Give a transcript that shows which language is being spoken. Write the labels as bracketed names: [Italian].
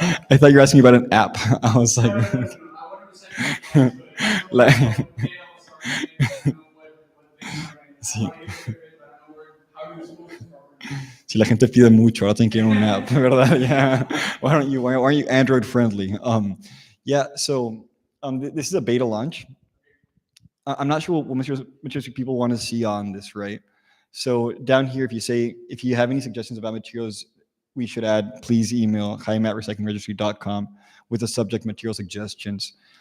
[English] I thought you were asking about an app. I was like, No, I want to recycle the device, but I don't know Like- what nails are in it, I don't know what things are in it. [Spanish] Sí. [English] I want to get rid of it, but I don't know how you dispose of it properly. [Spanish] si la gente pide mucho, ahora tienen que ir a un app, ¿verdad? [English] Yeah. Why aren't you Android friendly? Yeah. So this is a beta launch. I'm not sure what materials people want to see on this, right? So down here, if you have any suggestions about materials we should add, please email jaime@recyclingregistry.com with the subject material suggestions.